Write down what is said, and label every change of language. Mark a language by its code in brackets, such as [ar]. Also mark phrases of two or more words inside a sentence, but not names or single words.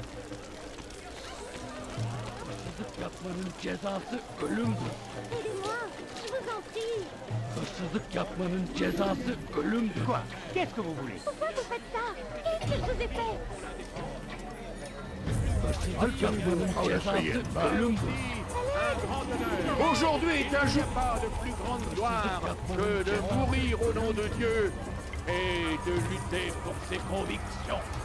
[tr] Yapmanın cezası ölümdür. [fr] Aidez-moi, je vous en prie. [tr] Hırsızlık yapmanın cezası ölümdür. [fr] Quoi? Qu'est-ce que vous voulez? Pourquoi vous faites ça? Qu'est-ce que je vous ai fait? [tr] Hırsızlık yapmanın cezası ölümdür. [fr] Aujourd'hui est un jour pas de plus grande gloire que de mourir au nom de Dieu et de lutter pour ses convictions.